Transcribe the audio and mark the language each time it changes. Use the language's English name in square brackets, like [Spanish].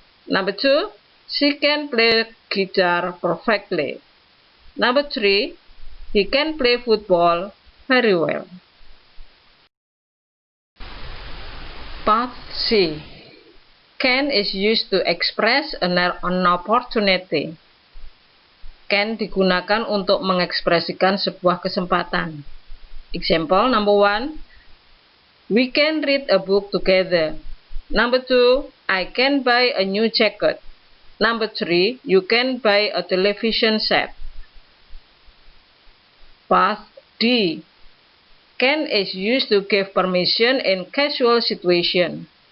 [English] Number 2, she can play guitar perfectly. Number 3, he can play football very well. Part C. Can is used to express an opportunity. [Indonesian] Can digunakan untuk mengekspresikan sebuah kesempatan. [English] Example, number 1, we can read a book together. Number 2, I can buy a new jacket. Number 3, you can buy a television set. Part D. Can is used to give permission in casual situation.